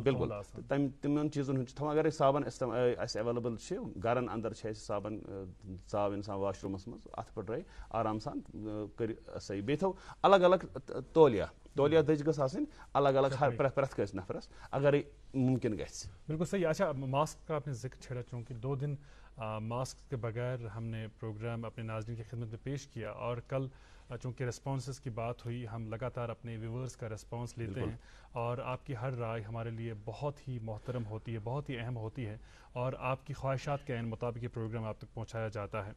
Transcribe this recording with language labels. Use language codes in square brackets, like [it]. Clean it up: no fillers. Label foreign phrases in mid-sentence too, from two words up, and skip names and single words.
[ks] بالکل تِمن چیٖزن ہُنٛد چھُ تھاوان. اگر أسۍ صابن اَسہِ ایویلیبل چھِ گرن اندر چھِ اَسہِ صابن ژاو انسان واش روٗمس منٛز اتھٕ پٹھرٲے آرام سان کٔرِ صحیح. بیٚیہِ تھاو الگ الگ تولیا دٔج گٔژھ آسٕنۍ الگ الگ پرٛٮ۪تھ کٲنٛسہِ نفرس اگرے ممکن گژھِ. بالکل صحیح. [ur] اچھا ماسک کا آپ نے ذکر چھیڑا چونکہ 2 دن ماسک کے بغیر ہم نے پروگرام اپنے ناظرین کی خدمت میں پیش کیا، اور کل چونکہ ریسپانسز کی بات ہوئی، ہم لگاتار اپنے ویورز کا ریسپانس لیتے ہیں اور آپ کی ہر رائے ہمارے لیے بہت ہی محترم ہوتی ہے، بہت ہی اہم ہوتی ہے، اور آپ کی خواہشات کے عین مطابق یہ پروگرام آپ تک پہنچایا جاتا ہے.